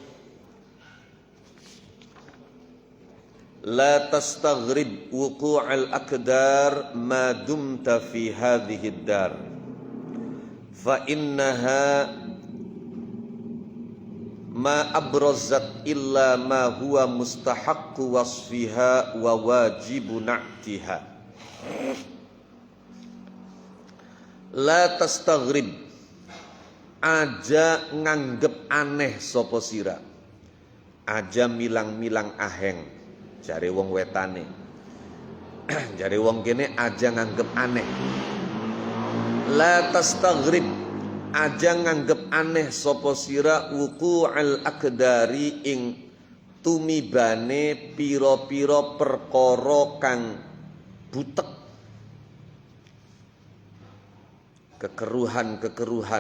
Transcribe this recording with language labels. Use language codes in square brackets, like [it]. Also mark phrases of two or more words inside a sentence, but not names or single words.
[ar] لا تستغرب وقوع الأقدار ما دمت في هذه الدار فإنها ما أبرزت إلا ما هو مستحق وصفها وواجب نعتها. لا تستغرب [jv] aja nganggep aneh sapa sira, aja milang-milang aheng. Jare wong wetane, jare wong kene aja nganggep aneh. [ar] لا تستغرب [jv] aja nganggep aneh sapa sira [ar] وقوع الأقدار [jv] ing tumibane pira-pira perkara kang butek, kekeruhan-kekeruhan.